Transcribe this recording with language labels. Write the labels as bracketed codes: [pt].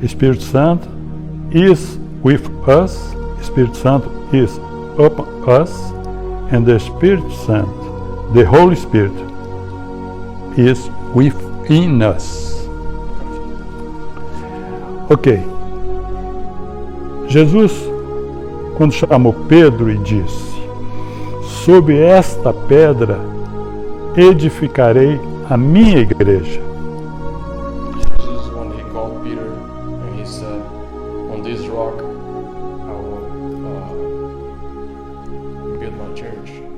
[en] Espírito Santo is with us. Espírito Santo is upon us, and the Spirit Santo, the Holy Spirit, is within us. Ok. [pt] Jesus, quando chamou Pedro e disse: "Sobre esta pedra edificarei a minha igreja." [en] Jesus, when he called Peter and he said, "On this rock I will build my church."